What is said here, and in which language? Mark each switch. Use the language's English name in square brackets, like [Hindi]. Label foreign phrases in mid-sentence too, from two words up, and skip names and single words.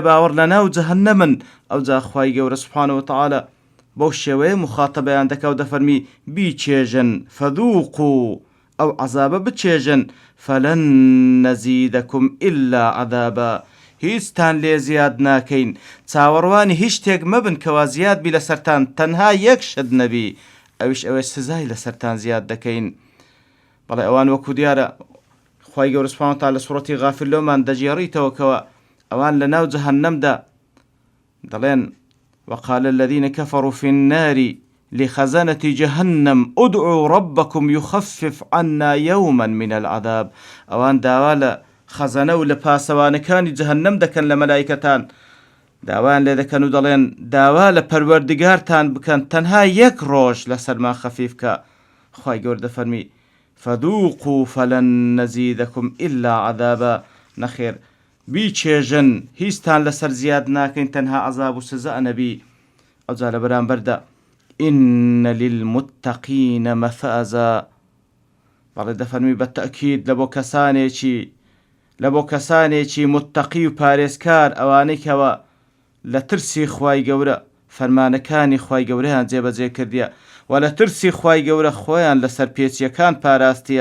[Central Kurdish] باوەڕ لە ناو جەهەنەمن، ئەوجا خواي گەورە [Arabic] سبحانه وتعالى [Central Kurdish] بەو شێوەیە مخاتەبەیان دەکا و دەفەرمی بیچێژن، فەذوقوا، ئەو عەزابە بچێژن، [Arabic] فەلەن نەزیدەکم ئیلا عەذابا، [Central Kurdish] هیچتان لێ زیاد ناکەین، چاوەڕوانی هیچ شتێک مەبن کەوا زیاد بی لەسەرتان، تەنها یەک شت نەبی، ئەویش ئەوەی سزای لەسەرتان زیاد دەکەین. بەڵێ ئەوان وەکو دیارە خواي گەورە [Arabic] سوبحانه وتعاڵى [Central Kurdish] لە سوورەتی غافر لەومان دەجێڕیتەوە کەوە ئەوان لە ناو جەهەنەمدا دەڵێن [Arabic] وقال الذين كفروا في النار لخزنة جهنم ادعوا ربكم يخفف عنا يوما من العذاب، [Central Kurdish] ئەوان داوا لە خەزەنە و لە پاسەوانەکانی جەهەنەم دەکەن لە مەلایکەتان، داوایان لێ دەکەن و دەڵێن داوا لە پەروەردگارتان بکەن تەنها یەک ڕۆژ لەسەرمان خەفیف کە. خوای گەورە دەفەرمی [Arabic] فذوقوا فلن نزيدكم إلا عذابا. [Central Kurdish] نەخێر بیچێژن هیچتان لەسەر زیاد ناکەین تەنها عەذاب و سزا نەبی. ئەوجا لە بەرامبەردا [Arabic] إن للمتقين مفازا. [Central Kurdish] بەڵێ دەفەرمی بە تەئکید لە بۆ کەسانێکی متتەقی و پارێزکار ئەوانەی کەوە لە ترسی خوای گەورە فەرمانەکانی خوای گەورەیان جێبەجێ کردیە و لە ترسی خوای گەورە خۆیان لەسەر پێچیەکان پاراستیە.